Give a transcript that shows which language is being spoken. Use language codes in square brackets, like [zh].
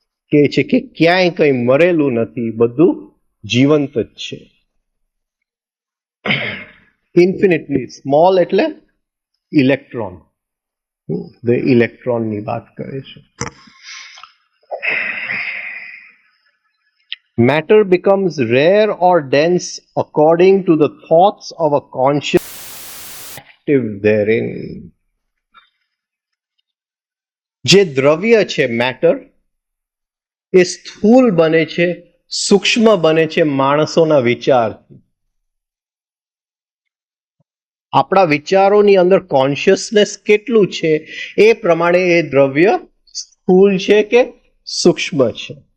[gu] કે છે કે ક્યાંય કંઈ મરેલું નથી, બધું જીવંત જ છે. ઇન્ફિનિટલી સ્મોલ એટલે ઇલેક્ટ્રોન, ઇલેક્ટ્રોનની વાત કરે છે. [en] Matter becomes rare or dense according to the thoughts of a conscious active therein. [gu] જે દ્રવ્ય છે મેટર, એ સ્થૂલ બને છે, સૂક્ષ્મ બને છે માણસોના વિચારથી. આપણા વિચારોની અંદર કોન્શિયસનેસ કેટલું છે એ પ્રમાણે એ દ્રવ્ય સ્થૂલ છે કે સૂક્ષ્મ છે.